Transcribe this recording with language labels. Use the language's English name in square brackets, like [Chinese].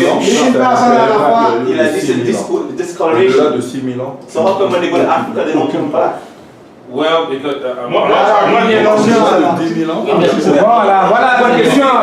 [French] Une personne à la fois, il a dit c'est discoloration. Au-delà de 6000 ans. [English] So how come when they go to Africa, they don't come back? Well, because [French] il y a au-delà de 10 000 ans. Voilà la bonne question.